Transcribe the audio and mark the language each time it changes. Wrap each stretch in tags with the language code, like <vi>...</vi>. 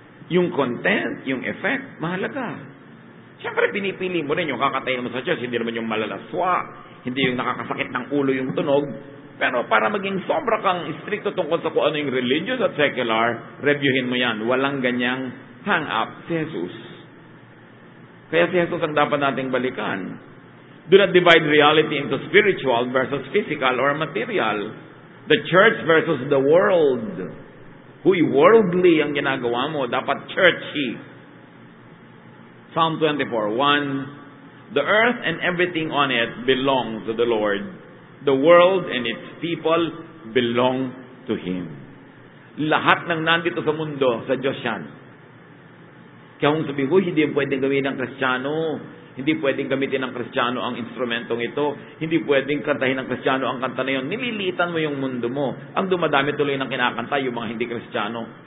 <tl>Yung content, yung effect, mahalaga. Siyempre, pinipili mo rin yung kakatayin mo sa church, hindi naman yung malalaswa, hindi yung nakakasakit ng ulo yung tunog. Pero para maging sobra kang stricto tungkol sa kung ano yung religious at secular, reviewin mo yan. Walang ganyang hang-up si Jesus. Kaya si Jesus ang dapat nating balikan.</tl> <en>Do not divide reality into spiritual versus physical or material. The church versus the world.</en> <tl>Huy, worldly ang ginagawa mo. Dapat churchy. Psalm 24:1.</tl> <en>The earth and everything on it belong to the Lord. The world and its people belong to Him.</en> <tl>Lahat ng nandito sa mundo, sa Diyos yan. Kaya kung sabi ko, hindi pwedeng gawin ng Kristiyano. Hindi pwedeng gamitin ng Kristiyano ang instrumentong ito. Hindi pwedeng kantahin ng Kristiyano ang kanta na yun. Nililitan mo yung mundo mo. Ang dumadami tuloy ng kinakanta, yung mga hindi Kristiyano.</tl>